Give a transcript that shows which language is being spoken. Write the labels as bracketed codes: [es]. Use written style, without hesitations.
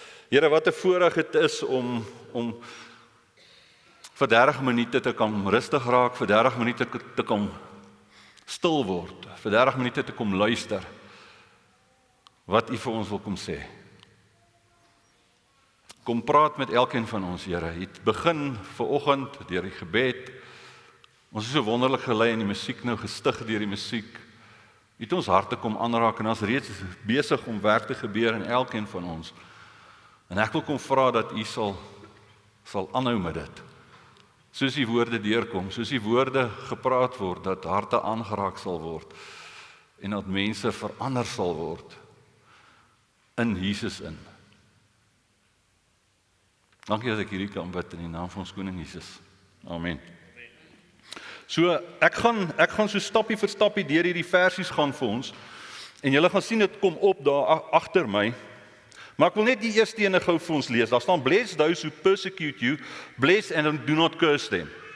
[af] Here, wat 'n voorreg dit is om vir 30 minute te kan rustig raak, vir 30 minute te kan stil word, vir 30 minute te kom luister wat U vir ons wil kom sê. Kom praat met elkeen van ons, Here. Het begin vanoggend deur die gebed. Ons is so wonderlik gelei in die musiek nou, gestig deur die musiek. Het ons harte kom aanraak en ons reeds besig om werk te gebeur in elkeen van ons. En ek wil kom vra dat U sal aanhou met dit. Soos die woorde deurkom, soos die woorde gepraat word, dat harte aangeraak sal word en dat mense verander sal word in Jesus in. Dankie dat ek hierdie kan bid in die naam van ons koning Jesus. Amen. So, ek gaan so stappie vir stappie deur hierdie versies gaan vir ons, en julle gaan sien dit kom op daar agter my, maar ek wil net die eerste ene gou vir ons lees. Daar staan, [en] bless those who persecute you, bless and do not curse them.